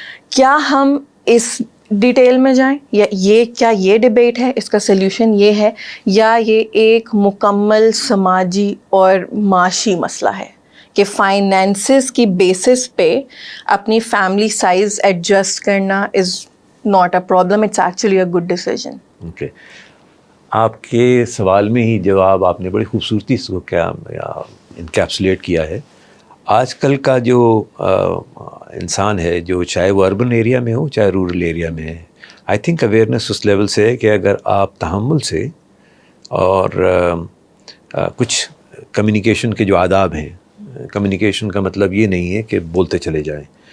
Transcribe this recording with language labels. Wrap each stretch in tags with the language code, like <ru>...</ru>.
<ur>کیا ہم اس ڈیٹیل میں جائیں, یا یہ ڈبیٹ ہے, اس کا سلیوشن یہ ہے, یا یہ ایک مکمل سماجی اور معاشی مسئلہ ہے کہ فائنینسز کی بیسس پہ اپنی فیملی سائز ایڈجسٹ کرنا از</ur> <en>not a problem, it's actually a good decision.</en> <ur>Okay, آپ کے سوال میں ہی جواب آپ نے بڑی خوبصورتی سے کو کیا انکیپسولیٹ کیا ہے. آج کل کا جو انسان ہے، جو چاہے وہ اربن ایریا میں ہو چاہے رورل ایریا میں ہے، I think awareness اس level سے ہے کہ اگر آپ تحمل سے اور کچھ کمیونیکیشن کے جو آداب ہیں، کمیونیکیشن کا مطلب یہ نہیں ہے کہ بولتے چلے جائیں.</ur>